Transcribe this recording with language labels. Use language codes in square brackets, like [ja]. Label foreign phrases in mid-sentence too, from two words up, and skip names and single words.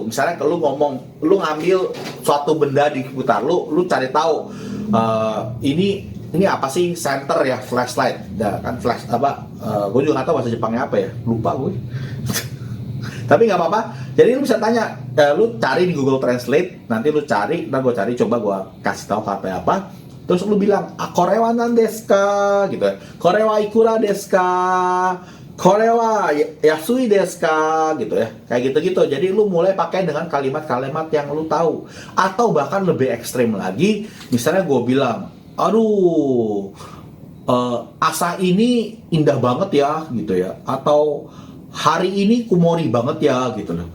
[id] Misalnya kalau lu ngomong, lu ngambil suatu benda di sekitar lu cari tahu ini apa sih, center ya, flashlight. Kan flash apa? Gue juga nggak tahu bahasa Jepangnya apa ya, lupa gue. Tapi nggak apa-apa. Jadi lu bisa tanya, lu cari di Google Translate, nanti lu cari, gue cari, coba gue kasih tahu kata apa. Terus lu bilang, [ja] これは何ですか, [id] gitu ya. [ja] これはいくらですか、これは安いですか, [id] gitu ya. Kayak gitu-gitu. Jadi lu mulai pakai dengan kalimat-kalimat yang lu tahu. Atau bahkan lebih ekstrim lagi, misalnya gue bilang, aduh, asa ini indah banget ya, gitu ya. Atau hari ini kumori banget ya, gitu loh.